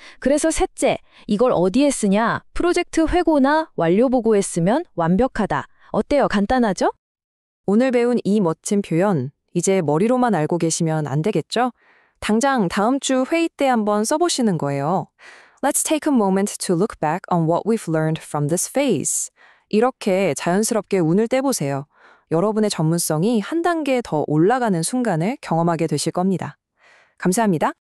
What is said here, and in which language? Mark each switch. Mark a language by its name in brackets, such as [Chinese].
[Korean] 그래서 셋째, 이걸 어디에 쓰냐? 프로젝트 회고나 완료 보고에 쓰면 완벽하다. 어때요? 간단하죠? 오늘 배운 이 멋진 표현, 이제 머리로만 알고 계시면 안 되겠죠? 당장 다음 주 회의 때 한번 써보시는 거예요. [English] Let's take a moment to look back on what we've learned from this phase. [Korean] 이렇게 자연스럽게 운을 떼보세요. 여러분의 전문성이 한 단계 더 올라가는 순간을 경험하게 되실 겁니다. 감사합니다.